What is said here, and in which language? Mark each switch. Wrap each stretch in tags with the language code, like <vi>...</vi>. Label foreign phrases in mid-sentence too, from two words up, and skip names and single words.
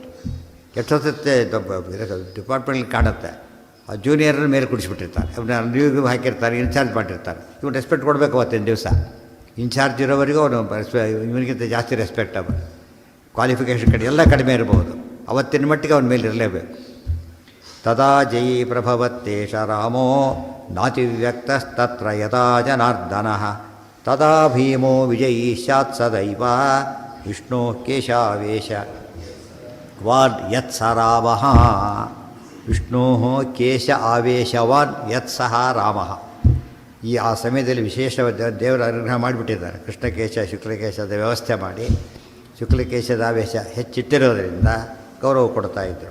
<kn>ಎಷ್ಟೊತ್ತೆ ಡಿಪಾರ್ಟ್ಮೆಂಟ್ಲಿ ಕಾಣುತ್ತೆ, ಆ ಜೂನಿಯರ್ನ ಮೇಲೆ ಕುಡಿಸ್ಬಿಟ್ಟಿರ್ತಾರೆ, ಅವನ್ನ ಲೀವ್ಗೆ ಹಾಕಿರ್ತಾರೆ, ಇನ್ಚಾರ್ಜ್ ಮಾಡಿರ್ತಾರೆ. ಇವನು ರೆಸ್ಪೆಕ್ಟ್ ಕೊಡಬೇಕು ಅವತ್ತಿನ ದಿವಸ. ಇನ್ಚಾರ್ಜ್ ಇರೋವರೆಗೂ ಅವನು ಇವನಿಗಿಂತ ಜಾಸ್ತಿ ರೆಸ್ಪೆಕ್ಟಬಲ್, ಕ್ವಾಲಿಫಿಕೇಷನ್ ಕಡೆ ಎಲ್ಲ ಕಡಿಮೆ ಇರ್ಬೋದು, ಅವತ್ತಿನ ಮಟ್ಟಿಗೆ ಅವನ ಮೇಲೆ ಇರಲೇಬೇಕು.</kn> <sa>ತದಾ ಜಯೀ ಪ್ರಭವತ್ತೇಷ ರಾಮೋ ನಾತಿವ್ಯಕ್ತಸ್ತತ್ರ ಯಥಾ ಜನಾರ್ದನಃ ತದಾ ಭೀಮೋ ವಿಜಯೀ ಸ್ಯಾತ್ ಸದೈವ ವಿಷ್ಣೋ ಕೇಶಾವೇಶ ವಾನ್ ಯತ್ಸ ರಾಮಃ. ವಿಷ್ಣೋ ಕೇಶ ಆವೇಶವಾನ್ ಯತ್ಸಹ ರಾಮಃ.</sa> <kn>ಆ ಸಮಯದಲ್ಲಿ ವಿಶೇಷವಾದ ದೇವರ ಅನುಗ್ರಹ ಮಾಡಿಬಿಟ್ಟಿದ್ದಾರೆ. ಕೃಷ್ಣಕೇಶ ಶುಕ್ಲಕೇಶದ ವ್ಯವಸ್ಥೆ ಮಾಡಿ ಶುಕ್ಲಕೇಶದ ಆವೇಶ ಹೆಚ್ಚಿಟ್ಟಿರೋದರಿಂದ ಗೌರವ ಕೊಡ್ತಾಯಿದ್ರು.</kn>